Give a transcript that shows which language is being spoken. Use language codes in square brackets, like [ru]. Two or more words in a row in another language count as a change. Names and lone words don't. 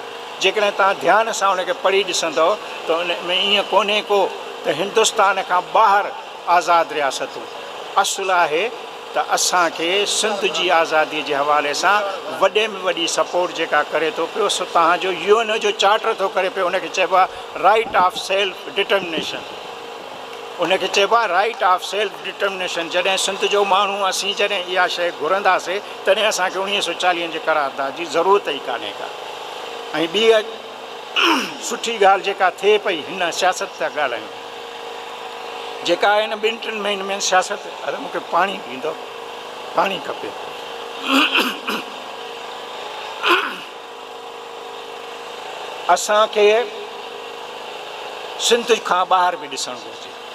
[sd] जेकॾहिं तव्हां ध्यान सां उनखे पढ़ी ॾिसंदव त उन में ईअं कोन्हे को त हिंदुस्तान खां ॿाहिरि आज़ादु रियासतूं। असुलु आहे त असांखे सिंध जी आज़ादीअ जे हवाले सां वॾे में वॾी सपोर्ट जेका करे थो पियो सो तव्हांजो UN जो चार्टर थो करे पियो। उनखे चइबो आहे [en] right of self determination. [sd] उनखे चइबो आहे [en] right of self determination. [sd] जॾहिं सिंध जो माण्हू असीं जॾहिं इहा शइ घुरंदासीं तॾहिं असांखे 1940 जे करारदाद जी ज़रूरत ई कान्हे का। ऐं ॿी सुठी ॻाल्हि जेका थिए पई हिन सियासत था ॻाल्हायूं जेका आहे हिन 2-3 महीननि में सियासत। अरे मूंखे पाणी पींदो, पाणी खपे। असांखे सिंध खां ॿाहिरि बि ॾिसणु घुरिजे।